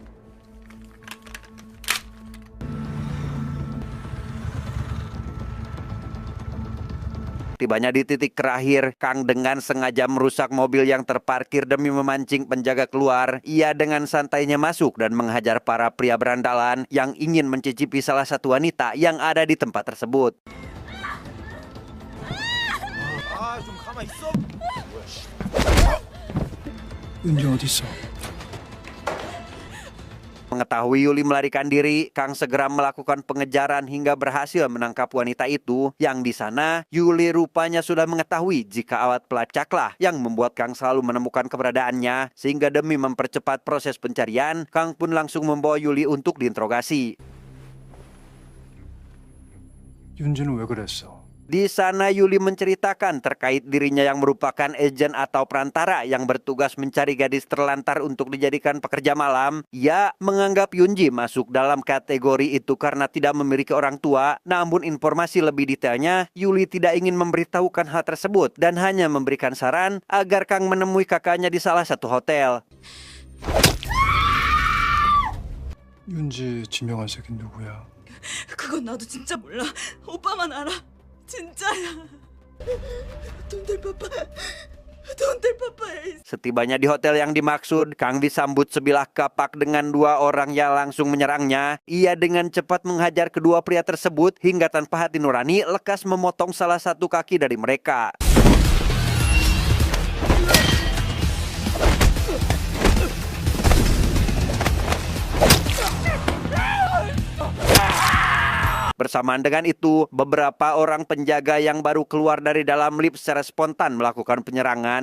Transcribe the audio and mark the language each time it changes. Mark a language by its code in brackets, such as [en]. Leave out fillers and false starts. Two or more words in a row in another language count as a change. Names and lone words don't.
[id] Tibanya di titik terakhir, Kang dengan sengaja merusak mobil yang terparkir demi memancing penjaga keluar. Ia dengan santainya masuk dan menghajar para pria berandalan yang ingin mencicipi salah satu wanita yang ada di tempat tersebut. [ko] 윤지 어디 있어? [id] mengetahui Yuli melarikan diri, Kang segera melakukan pengejaran hingga berhasil menangkap wanita itu. Yang di sana, Yuli rupanya sudah mengetahui jika alat pelacaklah yang membuat Kang selalu menemukan keberadaannya. Sehingga demi mempercepat proses pencarian, Kang pun langsung membawa Yuli untuk diinterogasi. [ko] 윤지는 왜 그랬어? [id] Di sana Yuli menceritakan terkait dirinya yang merupakan agen atau perantara yang bertugas mencari gadis terlantar untuk dijadikan pekerja malam. Ia menganggap Yunji masuk dalam kategori itu karena tidak memiliki orang tua. Namun informasi lebih detailnya, Yuli tidak ingin memberitahukan hal tersebut dan hanya memberikan saran agar Kang menemui kakaknya di salah satu hotel. [ko] 윤지 지명한 새끼 누구야? 그건 나도 진짜 몰라. 오빠만 알아. 진짜야. [en] Don't tell papa. Don't tell papa. [id] Setibanya di hotel yang dimaksud, Kang disambut sebilah kapak dengan dua orang yang langsung menyerangnya. Ia dengan cepat menghajar kedua pria tersebut hingga tanpa hati nurani lekas memotong salah satu kaki dari mereka. Bersamaan dengan itu, beberapa orang penjaga yang baru keluar dari dalam lift secara spontan melakukan penyerangan.